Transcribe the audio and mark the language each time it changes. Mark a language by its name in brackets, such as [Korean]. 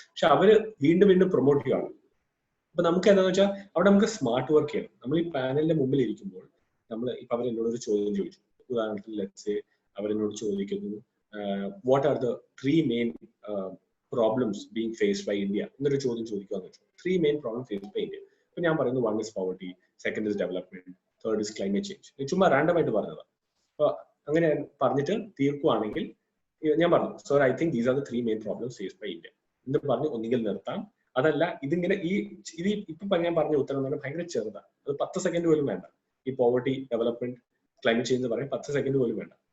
[Malayalam] പക്ഷെ അവര് വീണ്ടും പ്രൊമോട്ട് ചെയ്യുകയാണ്. അപ്പൊ നമുക്ക് എന്താണെന്ന് വെച്ചാൽ അവിടെ നമുക്ക് സ്മാർട്ട് വർക്ക് ചെയ്യണം. നമ്മൾ ഈ പാനലിന്റെ മുമ്പിൽ ഇരിക്കുമ്പോൾ നമ്മൾ ഇപ്പൊ അവരെന്നോട് ഒരു ചോദ്യം ചോദിച്ചു. ഉദാഹരണത്തിന് [English] let's [Malayalam] അവരെന്നോട് ചോദിക്കുന്നു [English] what are the 3 main problems being faced by India [Malayalam] എന്നൊരു ചോദ്യം ചോദിക്കുകയെന്ന് വെച്ചു. [English] 3 main problem faced by India. [Malayalam] അപ്പൊ ഞാൻ പറയുന്നു [English] 1 is poverty, 2nd is development, 3rd is climate change. [Malayalam] ചുമ്മാ റാൻഡം ആയിട്ട് പറഞ്ഞതാണ്. അപ്പൊ അങ്ങനെ പറഞ്ഞിട്ട് തീർക്കുവാണെങ്കിൽ ഞാൻ പറഞ്ഞു sir [English] I think these are the 3 main problems faced by India [Malayalam] എന്ന് പറഞ്ഞ് ഒന്നുകിൽ നിർത്താം. അതല്ല ഇതിങ്ങനെ ഇത് ഇപ്പൊ ഞാൻ പറഞ്ഞ ഉത്തരം എന്ന് പറഞ്ഞാൽ ഭയങ്കര ചെറുതാണ്. അത് 10 സെക്കൻഡ് പോലും വേണ്ട. ഈ പോവർട്ടി, ഡെവലപ്മെന്റ്, ക്ലൈമറ്റ് ചേഞ്ച് എന്ന് പറയും 10 സെക്കൻഡ് പോലും വേണ്ട.